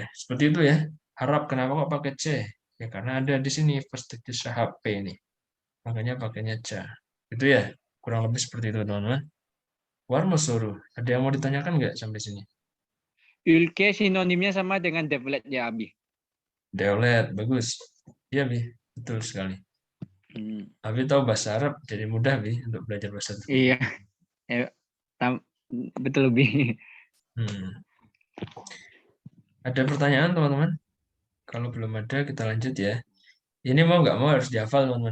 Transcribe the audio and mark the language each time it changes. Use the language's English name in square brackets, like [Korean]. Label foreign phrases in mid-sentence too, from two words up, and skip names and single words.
[Indonesian] Seperti itu ya. Harap kenapa kok pakai C? Ya karena ada di sini perspektif P ini. Makanya pakainya C. Itu ya. Kurang lebih seperti itu teman-teman. Warmosoru, ada yang mau ditanyakan nggak sampai sini? Ülke sinonimnya sama dengan devlet ya, Abi. [Turkish] Deolet, [Indonesian] bagus. Iya, Bi. Betul sekali. Abi tahu bahasa Arab, jadi mudah, Bi, untuk belajar bahasa Arab. Iya. Betul, Bi. Ada pertanyaan, teman-teman? Kalau belum ada, kita lanjut ya. Ini mau nggak mau harus dihafal, teman-teman.